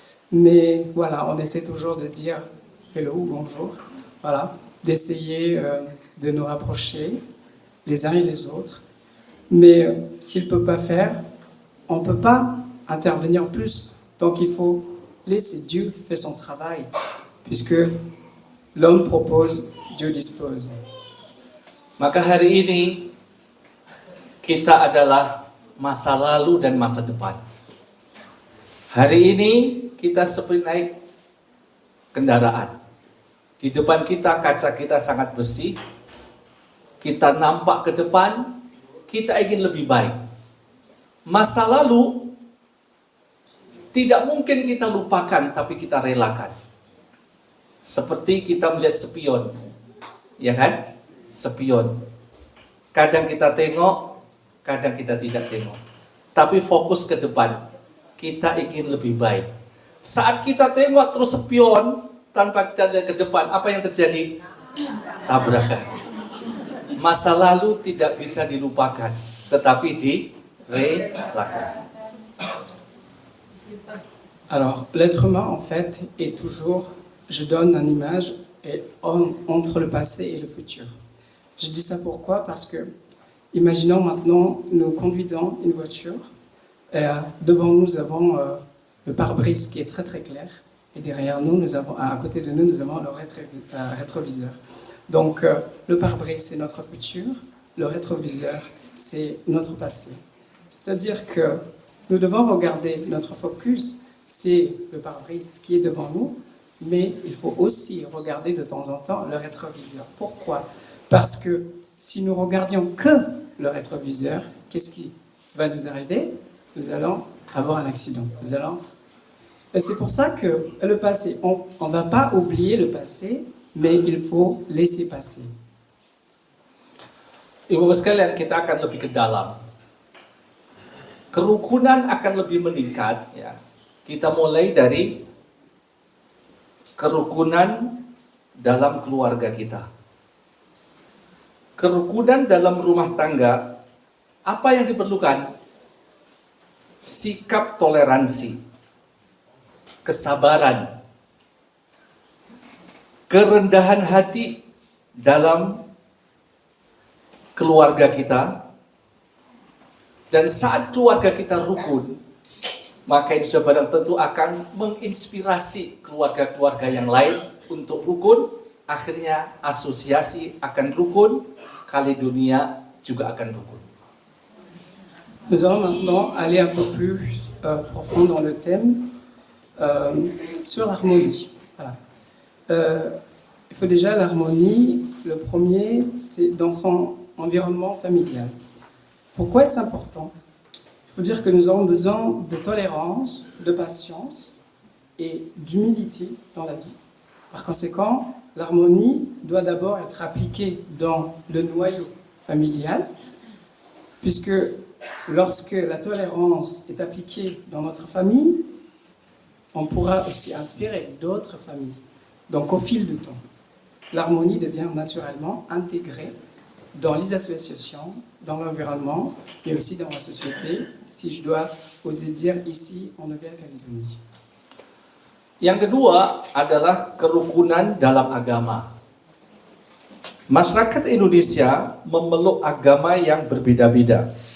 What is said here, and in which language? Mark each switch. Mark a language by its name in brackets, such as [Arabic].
[French] Mais voilà, on essaie toujours de dire hello, bonjour, voilà, d'essayer de nous rapprocher les uns et les autres. Mais s'il ne peut pas faire, on ne peut pas intervenir plus. Donc il faut laisser Dieu faire son travail, puisque l'homme propose, Dieu dispose. [Indonesian] Maka hari ini kita adalah masa lalu dan masa depan. Hari ini kita seperti naik kendaraan. Di depan kita kaca kita sangat bersih. Kita nampak ke depan, kita ingin lebih baik. Masa lalu tidak mungkin kita lupakan, tapi kita relakan. Seperti kita melihat spion. Ya kan? Spion. Kadang kita tengok, kadang kita tidak tengok. Tapi fokus ke depan. Kita ingin lebih baik. Saat kita tengok terus spion, tanpa kita lihat ke depan, apa yang terjadi? Tabrakan. Masa lalu tidak bisa dilupakan, tetapi direlakan. [French] Alors, l'être humain, en fait, est toujours, je donne une image, entre le passé et le futur. Je dis ça pourquoi? Parce que, imaginons maintenant, nous conduisons une voiture, devant nous, nous avons le pare-brise qui est très très clair, et derrière nous, à côté de nous, nous avons le rétroviseur. Donc, le pare-brise, c'est notre futur, le rétroviseur, c'est notre passé. C'est-à-dire que nous devons regarder notre focus. c'est le pare-brise qui est devant nous, mais il faut aussi regarder de temps en temps le rétroviseur. Pourquoi? Parce que si nous regardions que le rétroviseur, qu'est-ce qui va nous arriver? Nous allons avoir un accident. Et c'est pour ça que le passé, on ne va pas oublier le passé, mais il faut laisser passer. [Indonesian] Ibu-ibu sekalian, kita akan lebih ke dalam. Kerukunan akan lebih meningkat. Ya. Kita mulai dari kerukunan dalam keluarga kita. Kerukunan dalam rumah tangga, apa yang diperlukan? Sikap toleransi, kesabaran, kerendahan hati dalam keluarga kita. Dan saat keluarga kita rukun, maka itu barang tentu akan menginspirasi keluarga-keluarga yang lain untuk rukun. Akhirnya asosiasi akan rukun, kali dunia juga akan rukun. [French] Nous allons maintenant aller un peu plus profond dans le thème sur l'harmonie. Voilà. Il faut déjà l'harmonie. Le premier, c'est dans son environnement familial. Pourquoi est-ce important? Il faut dire que nous avons besoin de tolérance, de patience et d'humilité dans la vie. Par conséquent, l'harmonie doit d'abord être appliquée dans le noyau familial, puisque lorsque la tolérance est appliquée dans notre famille, on pourra aussi inspirer d'autres familles. Donc au fil du temps, l'harmonie devient naturellement intégrée dans les associations, dans l'environnement, mais aussi dans la société, si je dois oser dire ici en Nouvelle-Calédonie. [Indonesian] Yang kedua adalah kerukunan dalam agama. Masyarakat Indonesia memeluk agama yang berbeda-beda.